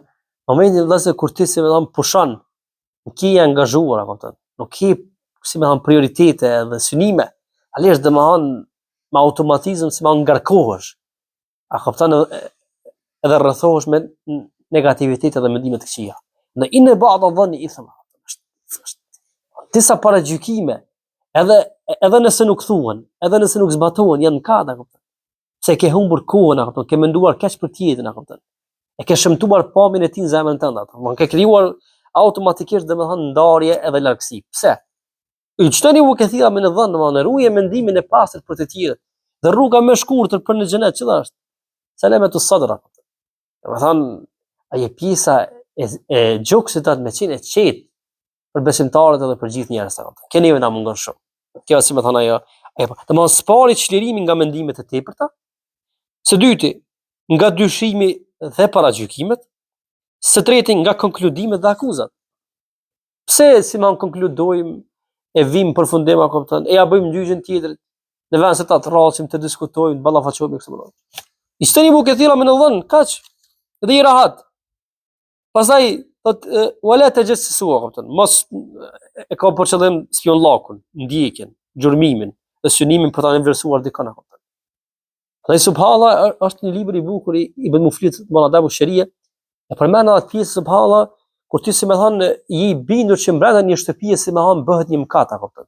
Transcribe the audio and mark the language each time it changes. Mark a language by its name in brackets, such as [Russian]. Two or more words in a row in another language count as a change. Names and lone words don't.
[Albanian] Momentin vëllazë kur ti si domethënë pushon, nuk je i angazhuar apo. Nuk ke si më thon prioritete dhe synime, alesh domthon me automatizëm si më ngarkohesh. A kupton edhe rrethohesh me negativitete dhe mendime të këqija. [Arabic] إن بعض الظن إثم. [Albanian] Disa paragjykime, edhe nëse nuk thuhen, edhe nëse nuk zbatohen, janë kada, kupton. Se ke humbur kohën, kupton, ke menduar kaq për tjetrin, kupton. E ke shëmtuar pamjen e tij në zemrën tënde, kupton. Ke krijuar automatikisht domethënë ndarje edhe largësi. Pse? [Arabic] اجتنبوا كثيرا من الظن, [Albanian] domethënë ruaje mendimin e pastër për të tjerët. Dhe rruga më e shkurtër për në xhenet çfarë është? [Arabic] سلامة الصدر. [Albanian] Domethënë ai pjesa e gjoksit atë me qenë qetë për besimtarët edhe për gjithë njerëzit. Keni na mungon shumë. Kjo si më thon ajo. Domethënë spari çlirimi nga mendimet e tepërta. Së dyti, nga dyshimi dhe paragjykimet. Së treti, nga konkludimet dhe akuzat. Pse si më konkludojmë e vim përfundim apo kupton, e ja bëjmë ndyshën tjetër, në vend se ta rrasim të diskutojmë, ballafaqohemi kështu më radh. [Arabic] اجتنبوا كثيرا من الظن, [Albanian] kaç? Dhe i rahat. Pastaj thot [Arabic] ولا تجسسوا [Albanian] kupton, mos e ka për qëllim spionllakun, ndjekjen, gjurmimin, dhe synimin për ta vlerësuar dikon apo. Dhe subhanallahu është një libër i bukur i Ibn Muflit Mulladabu Sharia, e përmend atë pjesë subhanallahu kur ti si më thon i bindur që mbrapa një shtëpie si më thon bëhet një mkat apo kupton.